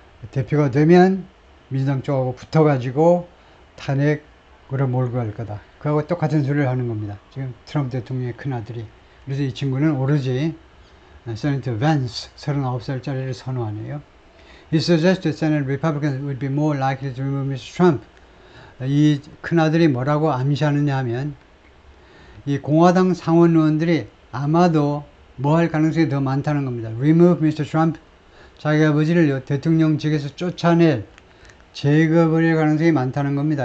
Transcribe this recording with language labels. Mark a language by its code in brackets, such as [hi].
[ko] 대표가 되면 민주당 쪽하고 붙어가지고 탄핵으로 몰고 갈 거다. 그하고 똑같은 소리를 하는 겁니다. 지금 트럼프 대통령의 큰아들이. 그래서 이 친구는 오로지 세네터 밴스 39살짜리를 선호하네요. [en] He suggested Senate Republicans would be more likely to remove Mr. Trump. [ko] 이 큰아들이 뭐라고 암시하느냐 하면 이 공화당 상원 의원들이 아마도 뭐 할 가능성이 더 많다는 겁니다. [en] Remove Mr. Trump. [ko] 자기 아버지를 대통령직에서 쫓아낼 제거버릴 가능성이 많다는 겁니다.